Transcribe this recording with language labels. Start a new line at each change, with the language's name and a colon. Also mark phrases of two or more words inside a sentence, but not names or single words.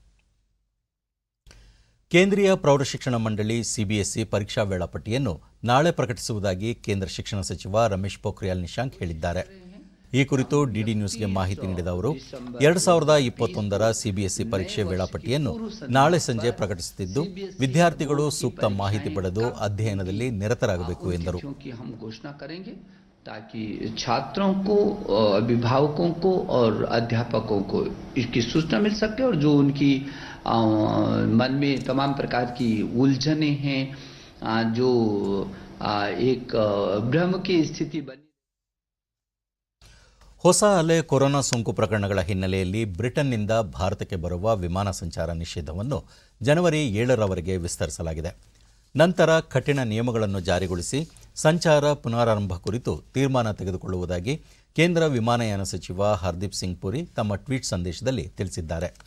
Kannada: ಕೇಂದ್ರೀಯ ಪ್ರೌಢಶಿಕ್ಷಣ ಮಂಡಳಿ ಸಿಬಿಎಸ್ಇ ಪರೀಕ್ಷಾ ವೇಳಾಪಟ್ಟಿಯನ್ನು ನಾಳೆ ಪ್ರಕಟಿಸುವುದಾಗಿ ಕೇಂದ್ರ ಶಿಕ್ಷಣ ಸಚಿವ ರಮೇಶ್ ಪೋಖ್ರಿಯಾಲ್ ನಿಶಾಂಕ್ ಹೇಳಿದ್ದಾರೆ. ಈ ಕುರಿತು ಡಿಡಿ ನ್ಯೂಸ್ಗೆ ಮಾಹಿತಿ ನೀಡಿದ ಅವರು, 2021ರ ಸಿಬಿಎಸ್ಇ ಪರೀಕ್ಷೆ ವೇಳಾಪಟ್ಟಿಯನ್ನು ನಾಳೆ ಸಂಜೆ ಪ್ರಕಟಿಸುತ್ತಿದ್ದು, ವಿದ್ಯಾರ್ಥಿಗಳು ಸೂಕ್ತ ಮಾಹಿತಿ ಪಡೆದು ಅಧ್ಯಯನದಲ್ಲಿ ನಿರತರಾಗಬೇಕು ಎಂದರು.
Hindi: ताकि छात्रों को, अभिभावकों को और अध्यापकों को इसकी सूचना मिल सके और जो उनकी मन में तमाम प्रकार की उलझनें हैं, जो एक भ्रम की स्थिति बनी.
Kannada: ಹೊಸ ಅಲೆ ಕೊರೋನಾ ಸೋಂಕು ಪ್ರಕರಣಗಳ ಹಿನ್ನೆಲೆಯಲ್ಲಿ ಬ್ರಿಟನ್ನಿಂದ ಭಾರತಕ್ಕೆ ಬರುವ ವಿಮಾನ ಸಂಚಾರ ನಿಷೇಧವನ್ನು ಜನವರಿ 7ರವರೆಗೆ ವಿಸ್ತರಿಸಲಾಗಿದೆ. ನಂತರ ಕಠಿಣ ನಿಯಮಗಳನ್ನು ಜಾರಿಗೊಳಿಸಿ ಸಂಚಾರ ಪುನರಾರಂಭ ಕುರಿತು ತೀರ್ಮಾನ ತೆಗೆದುಕೊಳ್ಳುವುದಾಗಿ ಕೇಂದ್ರ ವಿಮಾನಯಾನ ಸಚಿವ ಹರ್ದೀಪ್ ಸಿಂಗ್ ಪುರಿ ತಮ್ಮ ಟ್ವೀಟ್ ಸಂದೇಶದಲ್ಲಿ ತಿಳಿಸಿದ್ದಾರೆ.